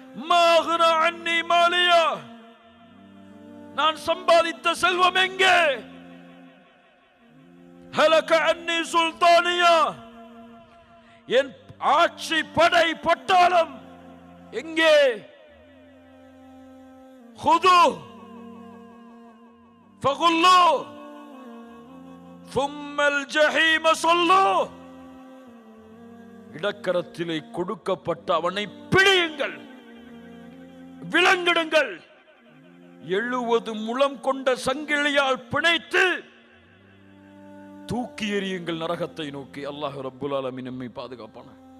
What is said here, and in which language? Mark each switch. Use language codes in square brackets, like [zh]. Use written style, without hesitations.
[ar] மாஹ்னா அன்னி மாலியா, [ta] நான் சம்பாதித்த செல்வம் எங்கே? [ar] ஹலக அன்னி சுல்தானியா, [ta] என் ஆட்சி படை பட்டாளம் எங்கே? [ar] خذوا فغلوا ثم الجحيم صلوا. [ta] இடக்கரத்திலே கொடுக்கப்பட்ட அவனை பிடியுங்கள், விலங்கிடுங்கள், 70 முழம் கொண்ட சங்கிலியால் பிணைத்து தூக்கி எறியுங்கள் நரகத்தை நோக்கி. அல்லாஹ் ரப்புல் ஆலமீன் நம்மை பாதுகாப்பான்.